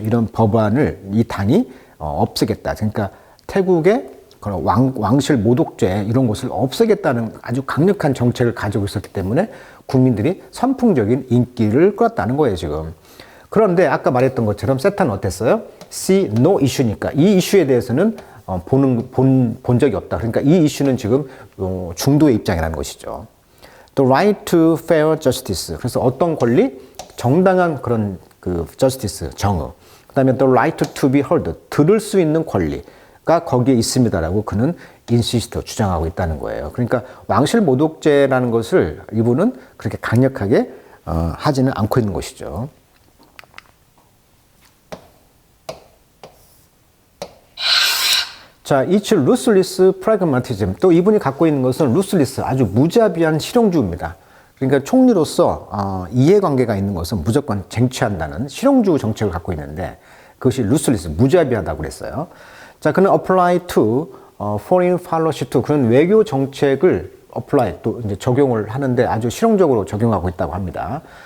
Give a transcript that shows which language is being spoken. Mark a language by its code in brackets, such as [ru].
[ko] 이런 법안을 이 당이 없애겠다. 그러니까 태국의 그런 왕실 모독죄 이런 것을 없애겠다는 아주 강력한 정책을 가지고 있었기 때문에 국민들이 선풍적인 인기를 끌었다는 거예요, 지금. 그런데 아까 말했던 것처럼 세타는 어땠어요? [en] See no issue [ko] 니까 이 이슈에 대해서는 본 적이 없다. 그러니까 이 이슈는 지금 중도의 입장이라는 것이죠. [en] The right to fair justice. [ko] 그래서 어떤 권리? 정당한 그런 그 [en] justice, [ko] 정의. 그 다음에 [en] the right to be heard. [ko] 들을 수 있는 권리가 거기에 있습니다라고 그는 인시스트, 주장하고 있다는 거예요. 그러니까 왕실 모독죄라는 것을 이분은 그렇게 강력하게 하지는 않고 있는 것이죠. 자, [en] it's ruthless pragmatism. [ko] 또 이분이 갖고 있는 것은 ruthless, 아주 무자비한 실용주의입니다. 그러니까 총리로서 이해관계가 있는 것은 무조건 쟁취한다는 실용주의 정책을 갖고 있는데 그것이 ruthless, 무자비하다고 그랬어요. 자, 그는 [en] apply to foreign policy to [ko] 그런 외교 정책을 apply 또 이제 적용을 하는데 아주 실용적으로 적용하고 있다고 합니다.